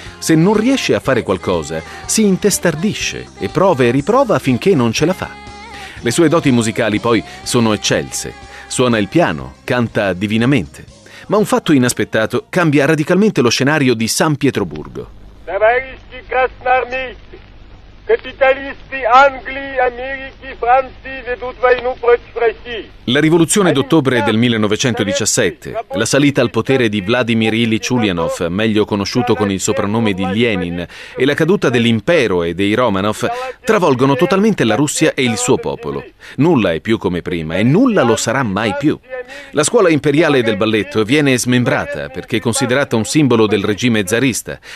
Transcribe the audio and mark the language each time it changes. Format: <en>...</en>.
<it>Se non riesce a fare qualcosa, si intestardisce e prova e riprova finché non ce la fa. Le sue doti musicali poi sono eccelse. Suona il piano, canta divinamente. Ma un fatto inaspettato cambia radicalmente lo scenario di San Pietroburgo.</it> <ru>Товарищи красноармейцы, капиталисты Англии, Америки, Франции ведут войну против России.</ru> <it>La rivoluzione d'ottobre del 1917, la salita al potere di Vladimir Ilyich Ulyanov, meglio conosciuto con il soprannome di Lenin, e la caduta dell'impero e dei Romanov, travolgono totalmente la Russia e il suo popolo. Nulla è più come prima e nulla lo sarà mai più. La scuola imperiale del balletto viene smembrata perché è considerata un simbolo del regime zarista.</it>